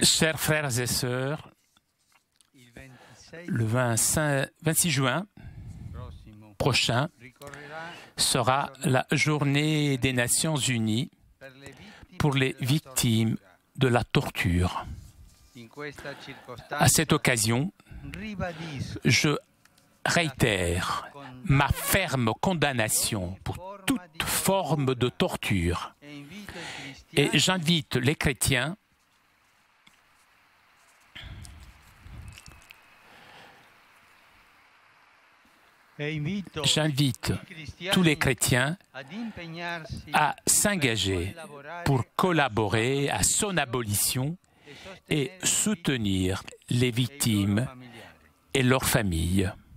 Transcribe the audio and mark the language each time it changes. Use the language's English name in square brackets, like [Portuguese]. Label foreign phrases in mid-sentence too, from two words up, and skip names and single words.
[French] Chers frères et sœurs, [Italian] il 26 [French] le 26 juin [Italian] prossimo [French] prochain [Italian] ricorrerà [French] sera la journée des Nations Unies [Italian] per le vittime [French] pour les [Italian] della [French] victimes de la torture. [Italian] In questa [French] À [Italian] circostanza [French] cette occasion, [Italian] ribadisco [French] je réitère ma ferme condamnation pour toute forme de torture [Italian] e invito i [French] et [Italian] cristiani [French] j'invite les chrétiens J'invite tous les chrétiens à s'engager pour collaborer à son abolition et soutenir les victimes et leurs familles.